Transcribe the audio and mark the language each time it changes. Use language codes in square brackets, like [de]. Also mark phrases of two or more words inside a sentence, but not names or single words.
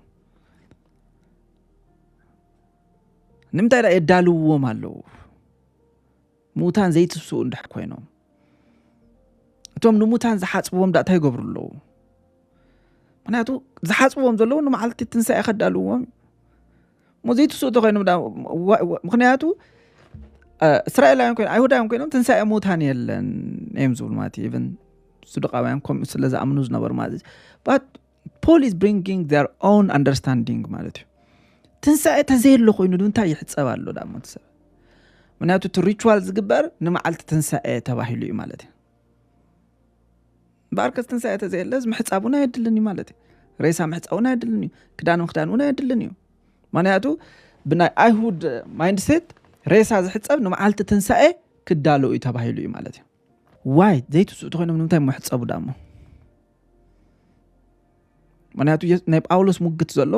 [ti] ንምንታይ ዳ የዳልውዎም ኣለው ሙታን ዘይትስኡ እንድሕ ኮይኖም እቶም ንሙታን ዝሓጽብዎም ዳ እንታይ ይገብሩለው ምክንያቱ ዝሓጽብዎም ዘለው ንመዓልቲ ትንሳኤ ከዳልውዎም ሙዘይትስኡ ተኮይኖም ዳ ምክንያቱ እስራኤላውያን ኮይኖም አይሁዳውያን ኮይኖም ትንሳኤ ሙታን የለን እዮም ዝብሉ ማለት even ሱዱቃውያን ከም ስለዛ አምኑ ዝነበሩ ማለት [en] but Paul is bringing their own understanding [ti] ማለት እዩ ትንሳኤ ተዘይሉ ኮይኑ እንታይ ይሕጸብ ኣሎ ዳሞ ተሰብ ምክንያቱ ሪቹዋል ዝግበር ንመዓልቲ ትንሳኤ ተባሂሉ እዩ ማለት እዩ ባርከስ ትንሳኤ ተዘይለዝ ምሕጻቡና ይድልኒ ማለት እዩ ሬሳ ምሕጻቡና ይድልኒ ክዳኑና ይድልኒ እዩ ምክንያቱ ብናይ አይሁድ ማይንድሴት ሬሳ ዝሕጸብ ንመዓልቲ ትንሳኤ ክዳሉ እዩ ተባሂሉ እዩ ማለት እዩ ዋይ ዘይትስኡ ተኮይኖም ንምንታይ ምሕጸቡ ዳሞ ምክንያቱ ናይ ጳውሎስ ሙግት ዘሎ